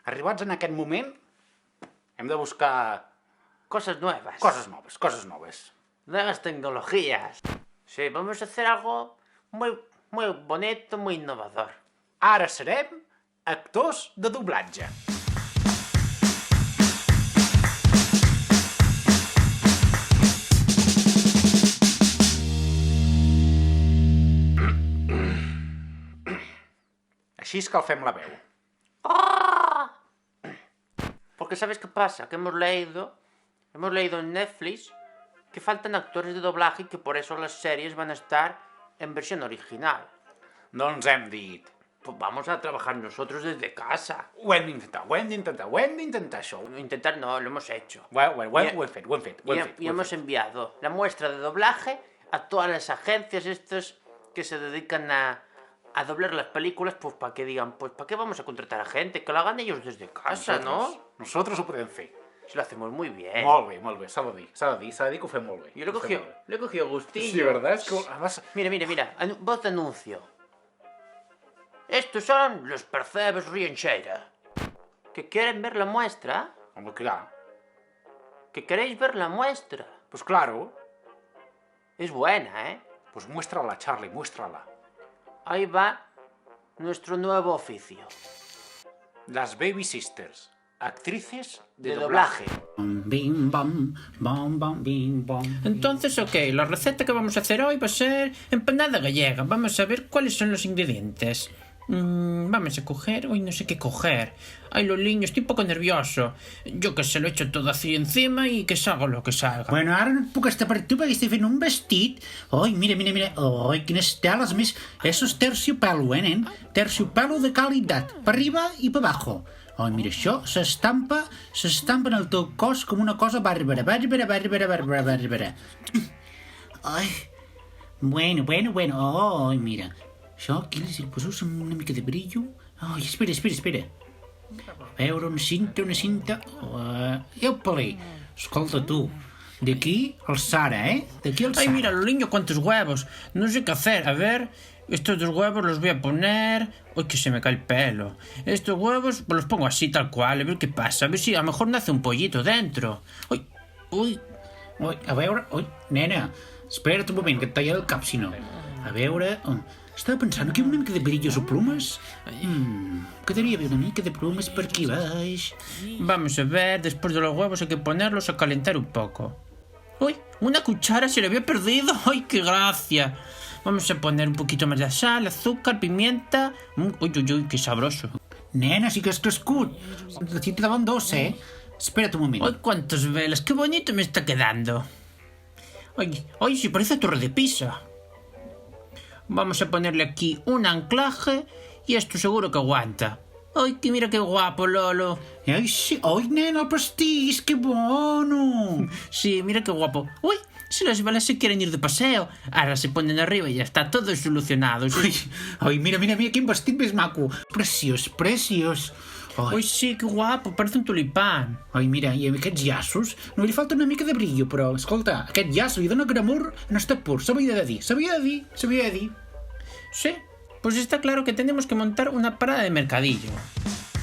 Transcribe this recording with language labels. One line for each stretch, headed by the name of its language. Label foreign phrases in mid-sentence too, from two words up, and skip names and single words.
Catalan: arribats en aquest moment, hem de buscar
Spanish: Cosas nuevas.
Catalan: coses noves.
Spanish: Nuevas tecnologías. Sí, vamos a hacer algo muy bonito, muy innovador.
Catalan: Ara serem actors de doblatge. Així escalfem la veu.
Spanish: Porque ¿sabes qué pasa? Que hemos leído en Netflix que faltan actores de doblaje y que por eso las series van a estar en versión original.
Catalan: Doncs hem dit,
Spanish: Pues vamos a trabajar nosotros desde casa.
Catalan: ho hem d'intentar això. Intentar no,
Spanish: lo hemos hecho.
Catalan: Ho hem fet.
Spanish: Y hemos enviado la muestra de doblaje a todas las agencias estas que se dedican a doblar las películas, pues para que digan, pues ¿para qué vamos a contratar a gente? Que lo hagan ellos desde casa, ¿no?
Catalan: Nosaltres ho podem fer.
Spanish: Si lo hacemos muy bien.
Catalan: Molt bé, s'ha de dir que ho fem molt bé.
Spanish: Yo le he cogido gustillo. Sí, ¿verdad? Es que además... Mira, voz de anuncio. Estos son los percebes Riencheira. ¿Que quieren ver la muestra?
Catalan: Home, clar.
Spanish: ¿Que queréis ver la muestra? Pues claro. Es buena, ¿eh? Pues muéstrala, Charlie, muéstrala. Ahí va nuestro nuevo oficio. Las Baby Sisters, actrices de De doblaje. Bim, bam, bam, bam, bim, bam. Entonces, ok, la receta que vamos a hacer hoy va a ser empanada gallega. Vamos a ver cuáles son los ingredientes. Vamos a coger... Uy, no sé qué coger. Ay, Loliño, estoy un poco nervioso. Yo que se lo echo todo así encima y que salga lo que salga.
Catalan: Bueno, ara no et puc estar per tu perquè estic fent un vestit. Ai, mira. Ai, quines teles més.
Spanish: Eso es terciopelo,
Catalan: nen? Terciopelo de qualitat. Per arriba i per abajo. Ai, mira, això s'estampa en el teu cos com una cosa bàrbara. Ai, bueno. Ai, mira. Això aquí li poso una mica de brillo. Ai, espera. A veure, una cinta. Eupale. Escolta, tu. D'aquí al Sara, ¿eh? D'aquí al Sara.
Spanish: Ay, mira, Loliño, cuántos huevos. No sé qué hacer. A ver, estos dos huevos los voy a poner... Uy, que se me cae el pelo. Estos huevos pues los pongo así, tal cual. A ver qué pasa. A ver si a lo mejor nace un pollito dentro. Uy.
Catalan: A veure... Ui, nena, espera't un moment, que et talla el cap, si no. A veure... Estava pensant que una mica de brillos o plumes. Quedaria bé una mica de plumes per aquí baix.
Spanish: Vamos a ver, después de los huevos hay que ponerlos a calentar un poco. Uy, una cuchara se le había perdido. Ay, qué gracia. Vamos a poner un poquito más de sal, azúcar, pimienta. Uy, qué sabroso.
Catalan: Nena, sí que has crescut.
Spanish: A ti te daban dos, ¿eh?
Catalan: Espera't un moment.
Spanish: Ay, cuántas velas, qué bonito me está quedando. Ay, sí, parece torre de Pisa. Vamos a ponerle aquí un anclaje y esto seguro que aguanta. Ay, que mira qué guapo, Lolo.
Catalan: Ai, sí. Ai, nena, el pastís,
Spanish: que bueno. Sí, mira qué guapo. Uy, si las balas se quieren ir de paseo, ahora se ponen arriba y ya está todo solucionado.
Catalan: Ai, mira, quin vestit més maco. Preciós.
Spanish: Uy, sí, qué guapo, parece un tulipán.
Catalan: Ai, mira, i aquests llaços no li falta una mica de brillo, però, escolta, aquest llaç li dona gramur en estat pur, s'havia de dir.
Spanish: Sí, pues está claro que tenemos que montar una parada de mercadillo.